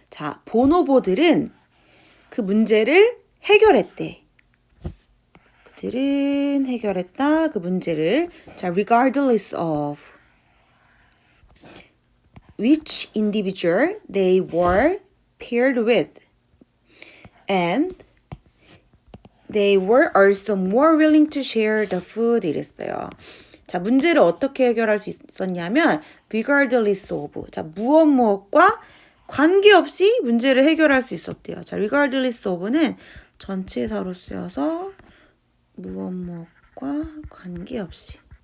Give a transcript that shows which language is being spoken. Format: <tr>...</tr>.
<ko>자, 보노보들은 그 문제를 해결했대. 그들은 해결했다. 그 문제를.</ko> <en>자, regardless of which individual they were paired with. And they were also more willing to share the food</en> <ko>이랬어요. 자, 문제를 어떻게 해결할 수 있었냐면</ko> <en>regardless of.</en> <ko>자, 무엇과 관계없이 문제를 해결할 수 있었대요. 자, regardless of는 전치사로 쓰여서 무엇과 관계없이.</ko>